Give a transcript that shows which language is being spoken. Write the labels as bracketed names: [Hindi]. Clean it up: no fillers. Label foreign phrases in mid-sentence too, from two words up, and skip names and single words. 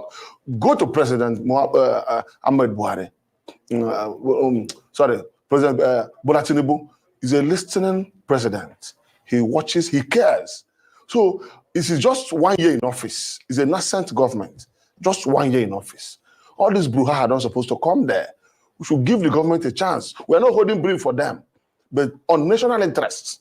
[English] Go to President Ahmed Buhari. President Bola Tinubu is a listening president. He watches, he cares. So this is just 1 year in office. It's a nascent government. Just 1 year in office. All these brouhaha are not supposed to come there. We should give the government a chance. We're not holding brief for them, but on national interests.